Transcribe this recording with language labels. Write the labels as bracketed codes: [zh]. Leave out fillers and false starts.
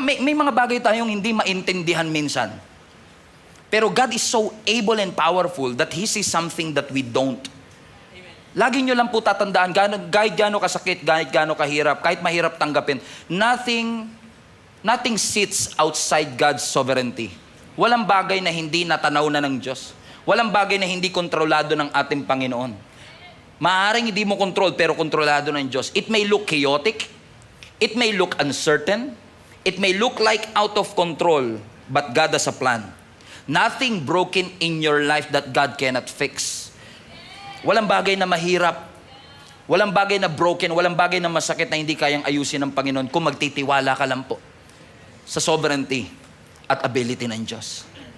[tl] May mga bagay tayong hindi maintindihan minsan. [en] Pero God is so able and powerful that He sees something that we don't. [tl] Lagi nyo lang po tatandaan, kahit gaano kasakit, kahit gaano kahirap, kahit mahirap tanggapin, [en] nothing sits outside God's sovereignty. [tl] Walang bagay na hindi natanaw na ng Diyos. Walang bagay na hindi kontrolado ng ating Panginoon. Maaaring hindi mo control, pero kontrolado ng Diyos. [en] It may look chaotic. It may look uncertain. It may look like out of control, but God has a plan. Nothing broken in your life that God cannot fix. [tl] Walang bagay na mahirap. Walang bagay na broken. Walang bagay na masakit na hindi kayang ayusin ng Panginoon kung magtitiwala ka lang po sa sovereignty at ability ng Diyos.